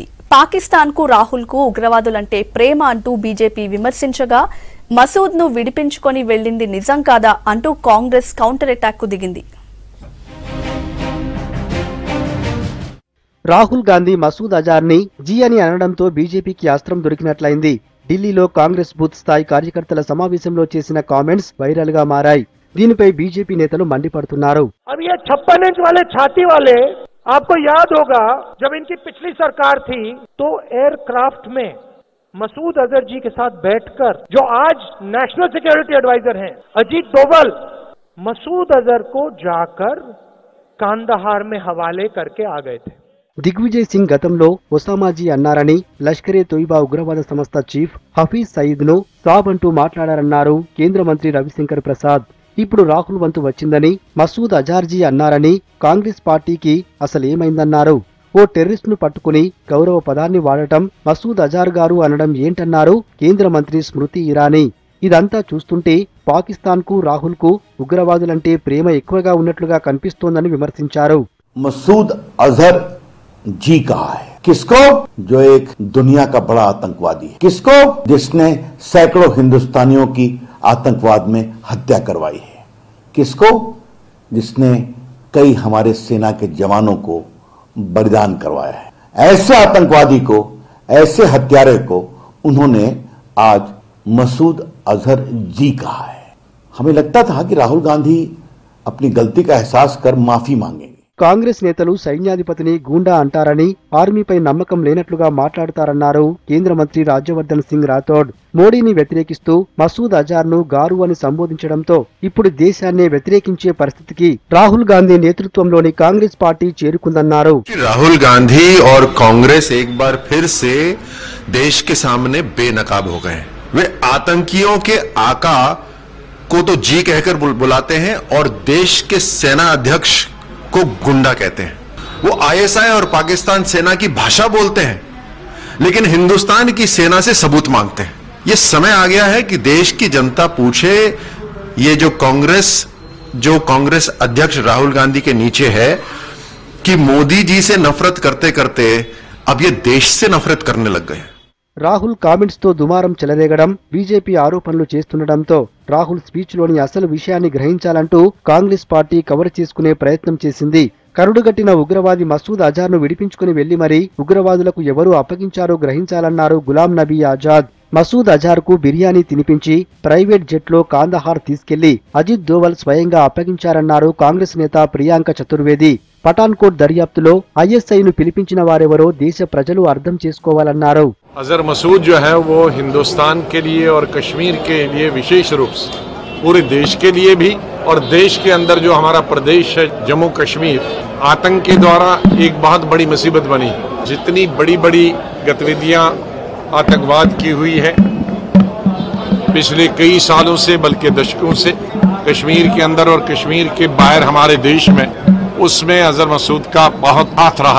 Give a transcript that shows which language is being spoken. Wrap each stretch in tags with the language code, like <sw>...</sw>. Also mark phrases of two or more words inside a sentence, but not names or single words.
<te>పాకిస్తాన్ కు రాహుల్ కు ఉగ్రవాదులంటే ప్రేమ అంటూ బీజేపీ విమర్శించగా మసూద్ ను విడిపించుకొని వెళ్లింది నిజం కాదా అంటూ కాంగ్రెస్</te> <en>counter attack</en> <te>కు దిగింది. రాహుల్ గాంధీ మసూద్ అజర్ ని జీ అని అనడంతో బీజేపీకి అస్త్రం దొరికినట్లయింది. ఢిల్లీలో కాంగ్రెస్ బూత్ స్థాయి కార్యకర్తల సమావేశంలో చేసిన</te> <en>comments viral</en> <te>గా మారాయి. దీనిపై బీజేపీ నేతలు మండిపడుతున్నారు.</te> <hi>अब ये 56 इंच वाले छाती वाले, आपको याद होगा जब इनकी पिछली सरकार थी तो एयरक्राफ्ट में मसूद अजहर जी के साथ बैठकर, जो आज</hi> <en>National Security Adviser</en> <hi>हैं अजीत डोवल, मसूद अजहर को जाकर कांदाहार में हवाले करके आ गए थे.</hi> <te>దిగ్విజయ్ సింగ్ గతంలో ఒసామాజీ అన్నారని, లష్కరే తోయిబా ఉగ్రవాద సంస్థ చీఫ్ హఫీజ్ సయీద్ ను సాబ్ అంటూ మాట్లాడారన్నారు కేంద్ర మంత్రి రవిశంకర్ ప్రసాద్. ఇప్పుడు రాహుల్ వంతు వచ్చిందని మసూద్ అజార్జీ అన్నారని, కాంగ్రెస్ పార్టీకి అసలేమైందన్నారు. ఓ టెర్రరిస్ట్ ను పట్టుకుని గౌరవ పదాన్ని వాడటం, మసూద్ అజార్ గారు అనడం ఏంటన్నారు కేంద్ర మంత్రి స్మృతి ఇరానీ. ఇదంతా చూస్తుంటే పాకిస్తాన్ కు రాహుల్ కు ఉగ్రవాదులంటే ప్రేమ ఎక్కువగా ఉన్నట్లుగా కనిపిస్తోందని విమర్శించారు.</te> <hi>मसूद अजहर जी कहा है किसको? जो एक दुनिया का बड़ा आतंकवादी है. किसको? जिसने सैकड़ों हिंदुस्तानियों की आतंकवाद में हत्या करवाई है. किसको? जिसने कई हमारे सेना के जवानों को बलिदान करवाया है. ऐसे आतंकवादी को, ऐसे हत्यारे को उन्होंने आज मसूद अजहर जी कहा है. हमें लगता था कि राहुल गांधी अपनी गलती का एहसास कर माफी मांगेंगे.</hi> <te>కాంగ్రెస్ నేతలు సైన్యాధిపతిని గూండా అంటారని, ఆర్మీపై నమ్మకం లేనట్లుగా మాట్లాడతారన్నారు కేంద్ర మంత్రి రాజ్యవర్ధన్ సింగ్ రాథోడ్. మోడీని వ్యతిరేకిస్తూ మసూద్ అజార్ ను గారు అని సంబోధించడంతో ఇప్పుడు దేశాన్నే వ్యతిరేకించే పరిస్థితికి రాహుల్ గాంధీ నేతృత్వంలోని కాంగ్రెస్ పార్టీ చేరుకుందన్నారు.</te> <hi>రాహుల్ గాంधी और कांग्रेस एक बार फिर से देश के सामने बेनकाब हो गए. वे आतंकियों के आका को तो जी कहकर बुलाते हैं और देश के सेना अध्यक्ष को गुंडा कहते हैं. वो आईएसआई और पाकिस्तान सेना की भाषा बोलते हैं, लेकिन हिंदुस्तान की सेना से सबूत मांगते हैं. ये समय आ गया है कि देश की जनता पूछे, ये जो कांग्रेस अध्यक्ष राहुल गांधी के नीचे है, कि मोदी जी से नफरत करते करते अब ये देश से नफरत करने लग गए.</hi> <te>రాహుల్ కామెంట్స్ తో దుమారం చెలరేగడం, బీజేపీ ఆరోపణలు చేస్తుండటంతో రాహుల్ స్పీచ్ లోని అసలు విషయాన్ని గ్రహించాలంటూ కాంగ్రెస్ పార్టీ కవర్ చేసుకునే ప్రయత్నం చేసింది. కరుడుగట్టిన ఉగ్రవాది మసూద్ అజార్ ను విడిపించుకుని వెళ్లి మరీ ఉగ్రవాదులకు ఎవరు అప్పగించారో గ్రహించాలన్నారు గులాం నబీ ఆజాద్. మసూద్ అజార్ కు బిర్యానీ తినిపించి</te> <en>private jet</en> <te>లో కాందహార్ తీసుకెళ్లి అజిత్ దోవల్ స్వయంగా అప్పగించారన్నారు కాంగ్రెస్ నేత ప్రియాంక చతుర్వేది. పఠాన్కోట్ దర్యాప్తులో ఐఎస్ఐ ను పిలిపించిన వారెవరో దేశ ప్రజలు అర్థం చేసుకోవాలన్నారు.</te> <hi>अजहर मसूद जो है वो हिंदुस्तान के लिए और कश्मीर के लिए विशेष रूप से पूरे देश के लिए भी, और देश के अंदर जो हमारा प्रदेश है जम्मू कश्मीर, आतंक के द्वारा एक बहुत बड़ी मुसीबत बनी. जितनी बड़ी बड़ी गतिविधियां आतंकवाद की हुई है पिछले कई सालों से, बल्कि दशकों से, कश्मीर के अंदर और कश्मीर के बाहर हमारे देश में, उसमें अजहर मसूद का बहुत हाथ रहा.</hi>